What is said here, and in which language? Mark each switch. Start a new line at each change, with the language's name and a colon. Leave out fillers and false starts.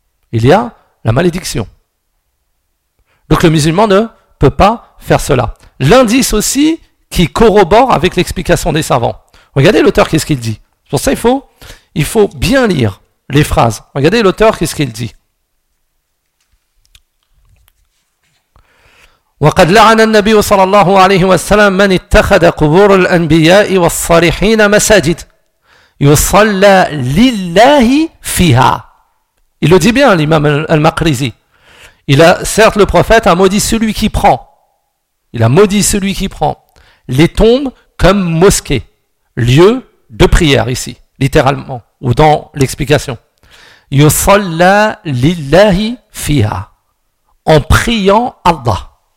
French: Il y a la malédiction. Donc le musulman ne peut pas faire cela. L'indice aussi qui corrobore avec l'explication des savants. Regardez l'auteur, qu'est-ce qu'il dit. Pour ça, il faut bien lire les phrases. Regardez l'auteur, qu'est-ce qu'il dit.
Arabic: وقد لعن النبي صلى الله عليه وسلم من اتخذ قبور الأنبياء والصالحين مساجد يصلى لله فيها.
French: Il le dit bien, l'imam al-Maqrizi. Il a, certes, le prophète a maudit celui qui prend. Il a maudit celui qui prend les tombes comme mosquées, lieu de prière ici, littéralement, ou dans l'explication.
Arabic: يصلى لله فيها.
French: En priant Allah.